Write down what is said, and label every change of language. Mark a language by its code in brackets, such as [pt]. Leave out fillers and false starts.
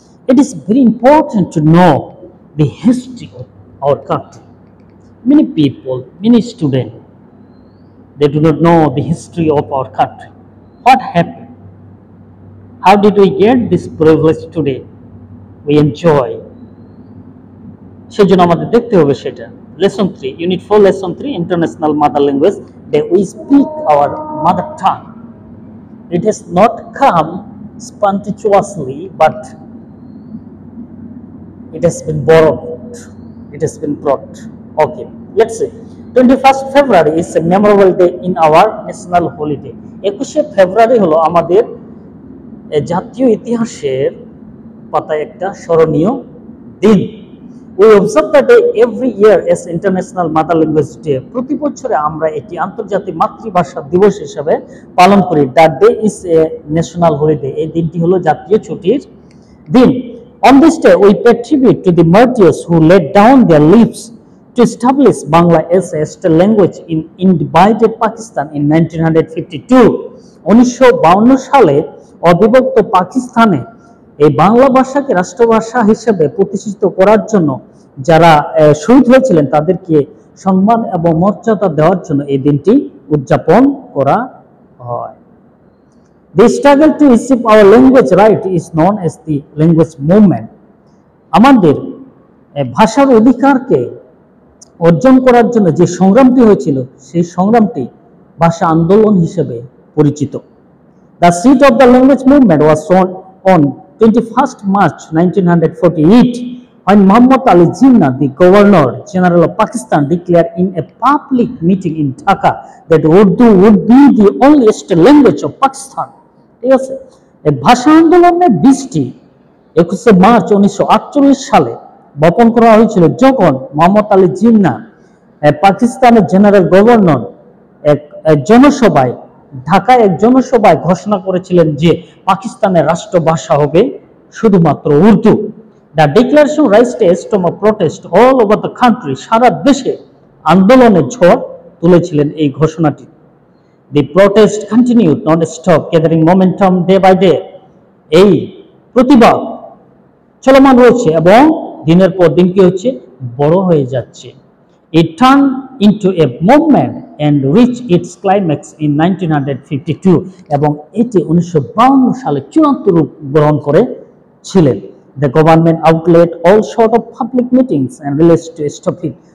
[en] It is very important to know the history of our country. Many people, many students, they do not know the history of our country. What happened? How did we get this privilege today? We enjoy. [bn] সেজন্য আমাদের দেখতে হবে সেটা [en] Lesson 3 unit 4 lesson 3 international mother language that we speak our mother tongue. It has not come spontaneously, but it has been borrowed. It has been brought. Okay, let's see. 21st February is a memorable day in our national holiday. [bn] 21শে ফেব্রুয়ারি হলো আমাদের জাতীয় ইতিহাসের পাতায় একটা স্মরণীয় দিন। [en] We observe that day every year as International Mother Language Day. [bn] প্রতি বছরে আমরা এটি আন্তর্জাতিক মাতৃভাষা দিবস হিসেবে পালন করি। [en] That day is a national holiday. [bn] এই দিনটি হলো জাতীয় ছুটির দিন। [en] On this day, we pay tribute to the martyrs who laid down their lives to establish Bangla as a state language in divided Pakistan in 1952. [bn] 1952 সালে অবিভক্ত পাকিস্তানে এই বাংলা ভাষাকে রাষ্ট্রভাষা হিসেবে প্রতিষ্ঠিত করার জন্য যারা শহীদ হয়েছিলেন তাদেরকে সম্মান এবং মর্যাদা দেওয়ার জন্য এই দিনটি উদযাপন করা হয়। [en] The struggle to achieve our language right is known as the language movement. [bn] আমাদের ভাষার অধিকারকে অর্জন করার জন্য যে সংগ্রামটি হয়েছিল সেই সংগ্রামটি ভাষা আন্দোলন হিসেবে পরিচিত। [en] The seat of the language movement was on 21st March 1948 when Muhammad Ali Jinnah, the Governor General of Pakistan, declared in a public meeting in Dhaka that Urdu would be the only state language of Pakistan. [bn] ঠিক আছে, এই ভাষা আন্দোলনের বীজটি 21শে March 1948 সালে বপন করা হয়েছিল যখন মোহাম্মদ আলী জিন্নাহ পাকিস্তানের জেনারেল গভর্নর এক জনসভায় ঢাকায় এক জনসভায় ঘোষণা করেছিলেন যে পাকিস্তানের রাষ্ট্রভাষা হবে শুধুমাত্র Urdu. [en] The declaration raised a storm of protest all over the country. [bn] সারা দেশে আন্দোলনের ঝড় তুলেছিলেন এই ঘোষণাটি। [en] The protest continued non-stop, gathering momentum day by day. [bn] এই প্রতিবাদ চলমান রয়েছে এবং দিনের পর দিন কি হচ্ছে বড় হয়ে যাচ্ছে। [en] It turned into a movement and reached its climax in 1952 [bn] এবং এটি 1952 সালে চূড়ান্ত রূপ গ্রহণ করেছিলেন। [en] The government outlawed all sort of public meetings and released to stop it.